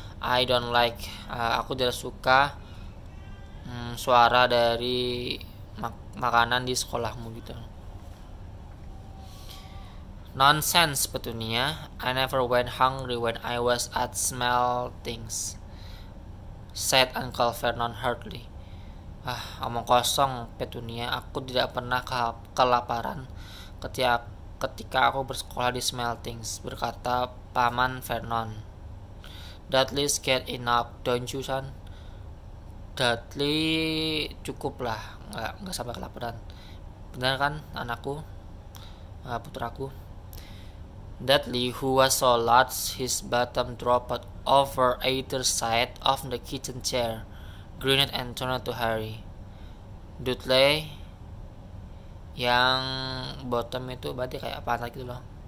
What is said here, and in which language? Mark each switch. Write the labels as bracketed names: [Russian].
[English] I don't like, [Indonesian] aku tidak suka suara dari makanan di sekolahmu gitu. [English] Nonsense, Petunia. I never went hungry when I was at small things, said Uncle Vernon hurriedly. [Indonesian] Omong kosong, Petunia. Aku tidak pernah kelaparan ketika aku bersekolah di Smeltings, berkata Paman Vernon. [English] Dudley's get enough, don't you, son? [Indonesian] Dudley cukuplah, nggak sampai kelaparan. Benar kan, anakku, putraku? [English] Dudley, who was so large his bottom dropped over either side of the kitchen chair, grinned and turned to Harry. [Indonesian] Dudley yang bottom itu berarti kayak pantat gitu loh.